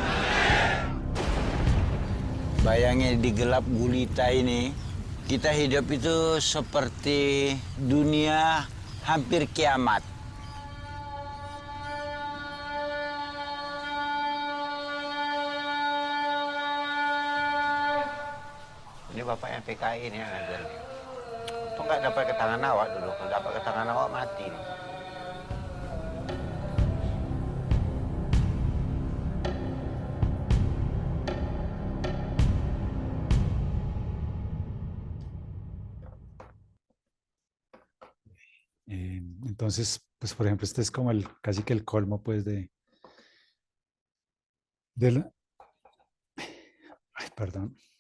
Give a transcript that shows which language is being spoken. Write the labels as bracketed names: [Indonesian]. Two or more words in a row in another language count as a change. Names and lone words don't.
[Indonesian] Bayangin di gelap gulita ini, kita hidup itu seperti dunia hampir kiamat. Ini bapaknya PKI ini yang ngajar nih. Itu nggak dapat ke tangan awak dulu, kalau dapat ke tangan awak mati nih. [Spanish] Entonces, pues por ejemplo, este es como casi que el colmo, pues, ay, perdón.